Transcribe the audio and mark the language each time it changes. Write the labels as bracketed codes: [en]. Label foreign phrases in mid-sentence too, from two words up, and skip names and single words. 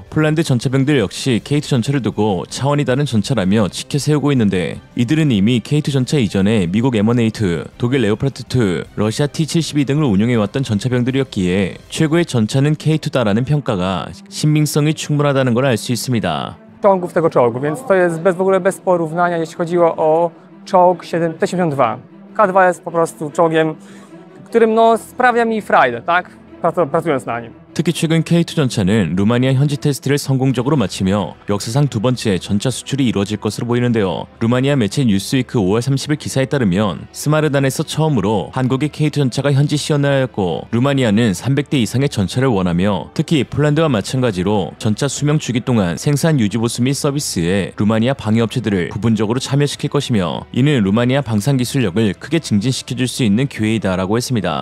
[ko] 폴란드 전차병들 역시 K2 전차를 두고 차원이 다른 전차라며 치켜 세우고 있는데, 이들은 이미 K2 전차 이전에 미국 M1A2, 독일 레오파르트2, 러시아 T-72 등을 운용해왔던 전차병들이었기에 최고의 전차는 K2다라는 평가가 신빙성이 충분하다는 걸 알 수 있습니다. [pl] Czołgów tego czołgu, więc to jest w ogóle bez porównania, jeśli chodziło o czołg T-72. K2 jest po prostu czołgiem, którym sprawia mi frajdę, tak? Pracując na nim. [ko] 특히 최근 K2 전차는 루마니아 현지 테스트를 성공적으로 마치며 역사상 두 번째 전차 수출이 이루어질 것으로 보이는데요. 루마니아 매체 뉴스위크 5월 30일 기사에 따르면 스마르단에서 처음으로 한국의 K2 전차가 현지 시연하였고, 루마니아는 300대 이상의 전차를 원하며 특히 폴란드와 마찬가지로 전차 수명 주기 동안 생산 유지 보수 및 서비스에 루마니아 방해업체들을 부분적으로 참여시킬 것이며, 이는 루마니아 방산 기술력을 크게 증진시켜줄 수 있는 기회이다라고 했습니다.